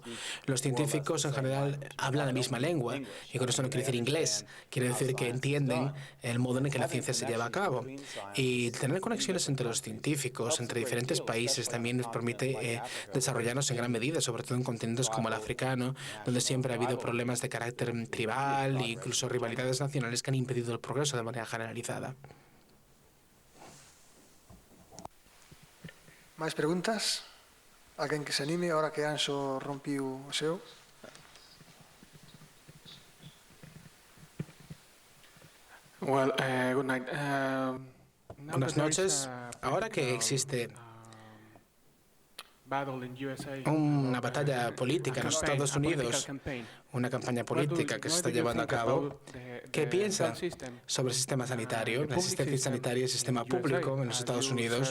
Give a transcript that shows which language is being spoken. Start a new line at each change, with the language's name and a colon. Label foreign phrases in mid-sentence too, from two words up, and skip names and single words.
Spanish: Los científicos en general hablan la misma lengua, y con eso no quiere decir inglés, quiere decir que entienden el modo en que la ciencia se lleva a cabo. Y tener conexiones entre los científicos, entre diferentes países, también nos permite desarrollarnos en gran medida, sobre todo en continentes como el africano, donde siempre ha habido problemas de carácter tribal e incluso rivalidades nacionales que han impedido el progreso de manera generalizada.
Galician: ¿Máis preguntas? Alguén que se anime, ahora que Anxo rompiu o seu?
English: Well, good night.
Spanish: Buenas noches. Ahora que existe una batalla política en los Estados Unidos, una campaña política que se está llevando a cabo, ¿qué piensa sobre el sistema sanitario, la asistencia sanitaria y el sistema público en los Estados Unidos?